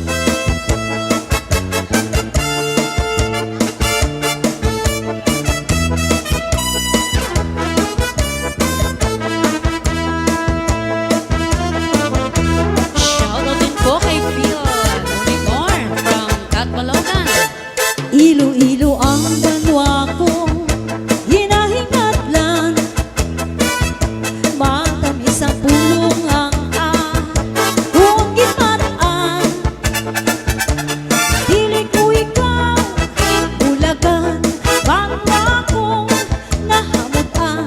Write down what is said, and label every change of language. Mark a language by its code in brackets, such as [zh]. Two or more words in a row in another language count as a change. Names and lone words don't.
[en] Shout out [tl] din po kay Phil Unicorn from Catbalogan. [hil] Iloilo ang banwa ko, hinahingatlan, matamis ang pulong ang kung gimataan. Dili ko ikaw, bulagan, banwa kong nahamutan.